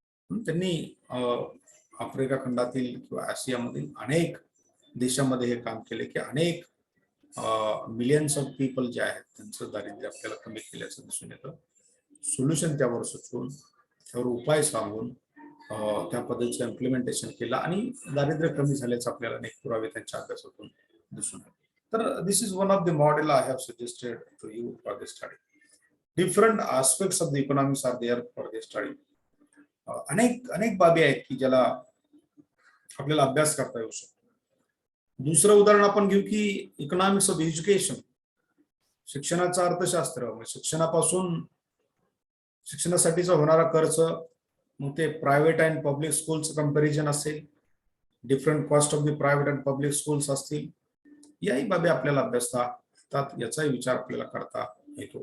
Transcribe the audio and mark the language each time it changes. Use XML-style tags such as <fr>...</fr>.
<mr>म्हणून त्यांनी आफ्रिका खंडातील किंवा आशियामधील अनेक देशामध्ये हे काम केले की अनेक</mr> <en>millions of people</en> <mr>जे आहेत त्यांचं दारिद्र्य आपल्याला कमी केल्याचं दिसून येतं. सोल्युशन त्यावर सुचवून त्यावर उपाय सांगून त्या पद्धतीचं इम्प्लिमेंटेशन केलं आणि दारिद्र्य कमी झाल्याचं आपल्याला अनेक पुरावे त्यांच्या अभ्यासातून दिसून आले.</mr> <en>तर this is one of the model I have suggested to you for this study. Different aspects of the economics are there for this study.</en> <mr>अनेक अनेक बाबी आहेत की ज्याला आपल्याला अभ्यास करता येऊ शकतो. दुसरं उदाहरण आपण घेऊ की</mr> <en>Economics of education.</en> <mr>शिक्षणाचं अर्थशास्त्र, शिक्षणापासून शिक्षणासाठीचा होणारा खर्च, मग ते</mr> <en>private and public स्कूलचं comparison</en> <mr>असेल,</mr> <en>different cost of the private and public schools</en> <mr>असतील, याही बाबी आपल्याला अभ्यासता येतात, याचाही विचार आपल्याला करता येतो.</mr>